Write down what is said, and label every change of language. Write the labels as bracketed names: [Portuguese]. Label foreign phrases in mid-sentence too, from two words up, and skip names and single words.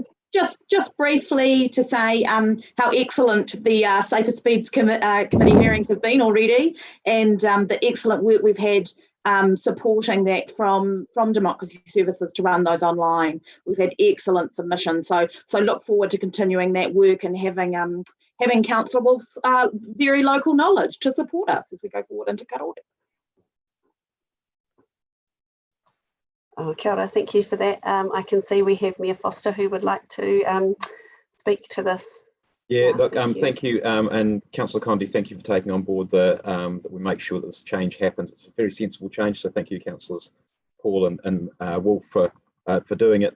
[English] Just briefly to say how excellent the Safer Speeds Committee hearings have been already, and the excellent work we've had supporting that from Democracy Services to run those online. We've had excellent submissions, so look forward to continuing that work and having Councillor Wolf's very local knowledge to support us as we go forward into Karakia. [Māori] Oh, kia ora, [English] thank you for that. I can see we have Mayor Foster who would like to speak to this. Yeah, look, thank you, and Councillor Condi, thank you for taking on board that we make sure that this change happens. It's a very sensible change, so thank you, Councillors Paul and Wolf for doing it.